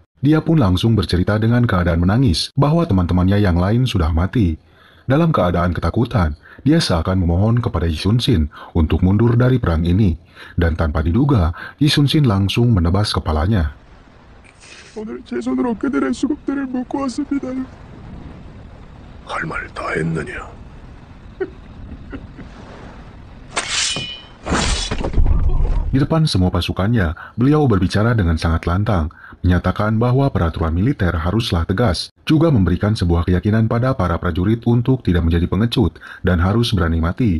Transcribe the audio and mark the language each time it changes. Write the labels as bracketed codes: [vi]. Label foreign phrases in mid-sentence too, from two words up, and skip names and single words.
[id] Dia pun langsung bercerita dengan keadaan menangis bahwa teman-temannya yang lain sudah mati. Dalam keadaan ketakutan, dia seakan memohon kepada Yi Sun-shin untuk mundur dari perang ini, dan tanpa diduga, Yi Sun-shin langsung menebas kepalanya. [ko] 오늘 제 손으로 그들의 수국들을 묶어왔습니다요. 할 말 다 했느냐? [id] Di depan semua pasukannya, beliau berbicara dengan sangat lantang, menyatakan bahwa peraturan militer haruslah tegas, juga memberikan sebuah keyakinan pada para prajurit untuk tidak menjadi pengecut dan harus berani mati.